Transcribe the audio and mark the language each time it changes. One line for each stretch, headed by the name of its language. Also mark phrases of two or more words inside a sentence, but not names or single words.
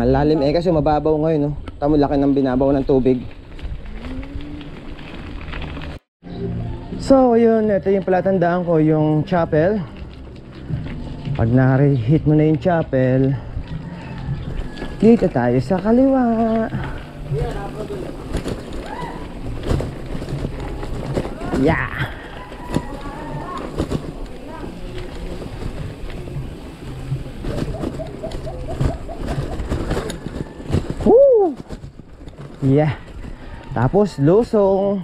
Filipino: Malalim eh kasi mababaw ngayon, no. Tamo laki ng binabaw ng tubig. So yun, ito yung palatandaan ko, yung chapel. Pag na-hit mo na yung chapel, dito tayo sa kaliwa. Yeah. Woo! Yeah. Tapos lusong.